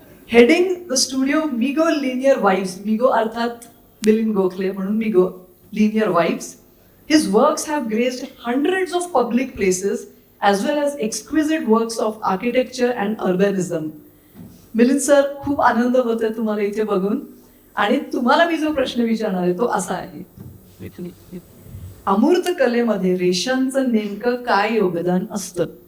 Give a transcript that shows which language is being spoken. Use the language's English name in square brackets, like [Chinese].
[English] Heading the studio Migo linear vibes. [Marathi] मिगो अर्थात मिलिंद गोखले म्हणून मिगो linear vibes. [English] His works have graced hundreds of public places as well as exquisite works of architecture and urbanism. [Marathi] Milind sir, खूप आनंद होतोय तुम्हाला इथे बघून. आणि तुम्हाला मी जो प्रश्न विचारणार आहे तो असा आहे, अमूर्त कलेमध्ये रेषांचं नेमकं काय योगदान असतं?